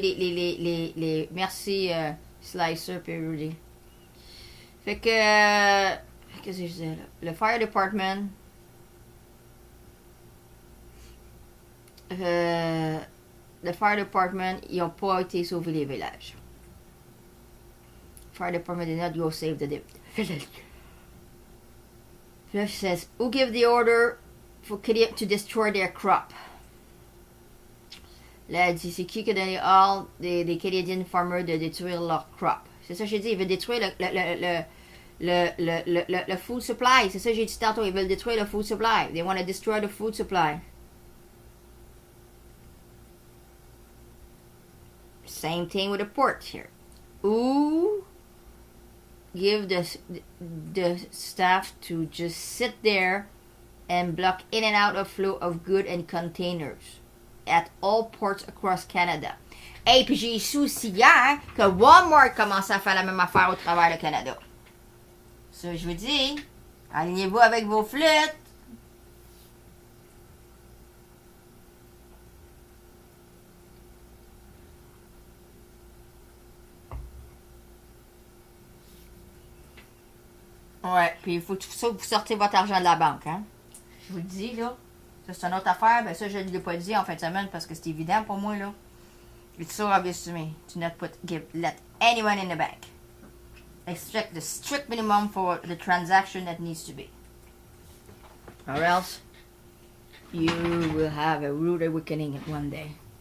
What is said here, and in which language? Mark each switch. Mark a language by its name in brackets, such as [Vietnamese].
[French] Les merci, Slicer et Rudy. Fait que... qu'est-ce que je disais, là? Le Fire Department... le Fire Department, ils n'ont pas été sauver les villages. [English] Fire Department did not go save the village. Flush says, who gave the order for Canadian to destroy their crop? [French] Là, elle dit, c'est qui a donné ordre des Canadian farmers de détruire leur crop? C'est ça que j'ai dit, ils veulent détruire le food supply. C'est ça que j'ai dit tantôt, ils veulent détruire le food supply. [English] They want to destroy the food supply. Same thing with the port here. Who give the staff to just sit there and block in and out of flow of goods and containers at all ports across Canada. [French] Et puis j'ai su aussi hier que Walmart commence à faire la même affaire au travers du Canada. Ça, je vous dis, alignez-vous avec vos flûtes. Ouais, puis il faut ça vous sortez votre argent de la banque, hein. Je vous le dis, là. Ça, c'est une autre affaire. Ben ça, je ne l'ai pas dit en fin de semaine parce que c'est évident pour moi, là. [English] It's so obvious to me to not let anyone in the bank. Extract the strict minimum for the transaction that needs to be. Or else, you will have a rude awakening one day.